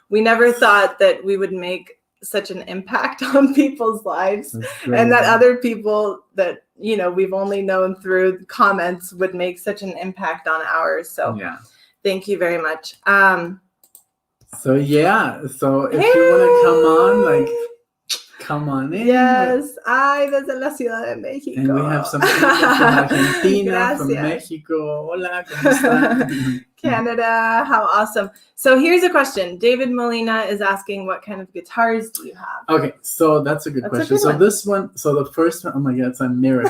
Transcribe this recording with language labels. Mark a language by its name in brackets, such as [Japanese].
[English] We never thought that we would make such an impact on people's lives, and that other people that, we've only known through comments would make such an impact on ours. So thank you very much. So if you want to come on, come on in. Yes, [Spanish] desde la Ciudad de México. [English] And we have some people from Argentina, from Mexico. [Spanish] Hola, ¿cómo están? [English] Canada, how awesome. So here's a question. David Molina is asking, what kind of guitars do you have? Okay, so that's a good question. This one, the first one, oh my God, it's a mirror.